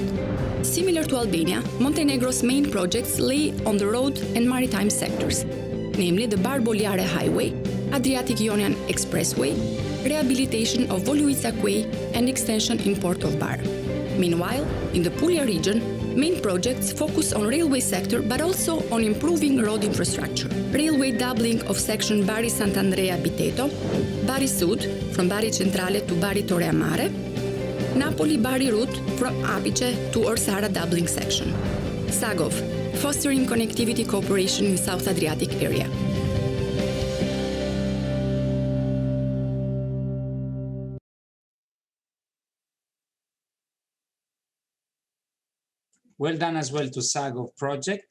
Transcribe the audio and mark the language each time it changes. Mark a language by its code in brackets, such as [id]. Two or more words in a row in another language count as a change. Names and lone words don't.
[en] Similar to Albania, Montenegro's main projects lay on the road and maritime sectors, namely the Bar-Boljare Highway, Adriatic-Ionian Expressway, rehabilitation of Voluița Quay and extension in Port of Bar. Meanwhile, in the Puglia region, main projects focus on railway sector but also on improving road infrastructure. Railway doubling of section Bari Sant'Andrea-Biteto, Bari Sud from Bari Centrale to Bari Torre a Mare, Napoli-Bari route from Apice to Orsara doubling section. SAGOV, fostering connectivity cooperation in South Adriatic area. Well done as well to SAGOV project.